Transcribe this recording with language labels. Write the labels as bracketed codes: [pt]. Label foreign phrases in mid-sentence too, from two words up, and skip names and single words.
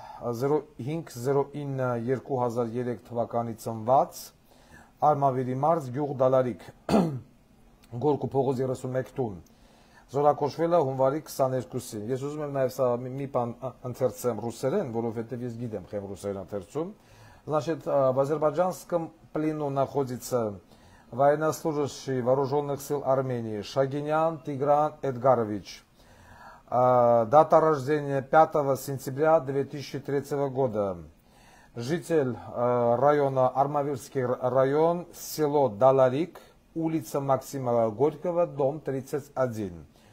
[hy] 05-09-2003 թվականի ծնված, Արմավիրի մարզ, գյուղ Դալարիկ, Գորկու փողոց 31 տուն, զորակոչվել է հունվարի 22-ին։ Ես ուզում եմ նաև սա մի բան ընթերցեմ ռուսերեն, որովհետև ես գիտեմ խեմ ռուսերեն ընթերցում։ [ru] Значит, в азербайджанском плену находится военнослужащий вооруженных сил Армении Шагинян Тигран Эдгарович. Дата рождения 5 сентября 2003 года. Житель района Армавирский район, село Даларик, улица Максима Горького, дом 31.